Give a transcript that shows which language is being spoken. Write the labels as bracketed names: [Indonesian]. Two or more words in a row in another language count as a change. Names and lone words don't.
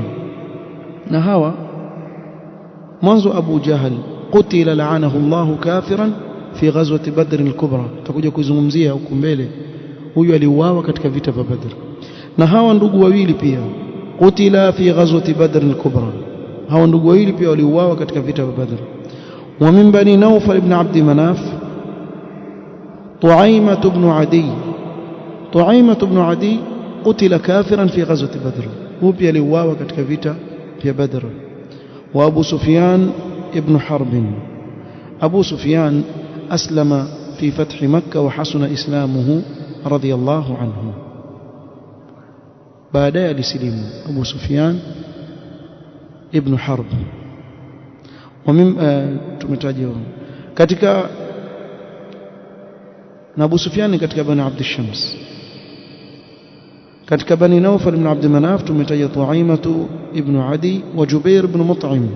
[Swahili] Na hawa mwanzo [Arabic] أبو جهل قتل لعنه الله كافرا في غزوة بدر الكبرى. [Swahili] Tutakuja kuzungumzia huko mbele. Huyu aliuawa katika vita vya Badr. Na hawa ndugu wawili pia [Arabic] قتل في غزوة بدر الكبرى. [Swahili] Hawa ndugu wawili pia waliuawa katika vita vya Badr. [Arabic] ومن بني نوفل بن عبد مناف طعيمة بن عدي. طعيمة بن عدي قتل كافرا في غزوة بدر، هو [Swahili] pia aliuawa katika vita vya Badr. [Arabic] وأبو سفيان ابن حرب. أبو سفيان أسلم في فتح مكة وحسن إسلامه رضي الله عنه. [Swahili] baadaye alisilimu Abu Sufyan ibn Harb. Tumetaja katika na Abu Sufyan katika Bani Abd Shams. katika Bani Nawfal ibn Abd Manaf tumetaja Tu'aimah ibn Adi wa Jubair ibn Mut'im.